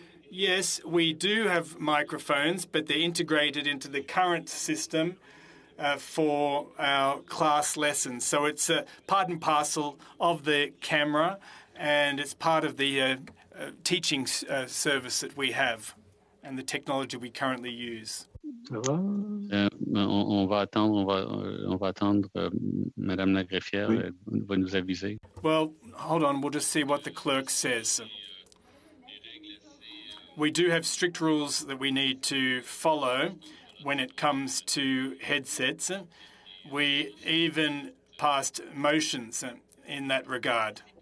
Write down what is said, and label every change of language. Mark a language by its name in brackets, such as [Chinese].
[English] Yes, we do have microphones, but they're integrated into the current system for our class lessons. So it's part and parcel of the camera, and it's part of the teaching service that we have and the technology we currently use. [French] On va attendre. Madame la greffière va nous aviser. [English] Well, hold on. We'll just see what the clerk says. We do have strict rules that we need to follow when it comes to headsets. We even passed motions in that regard.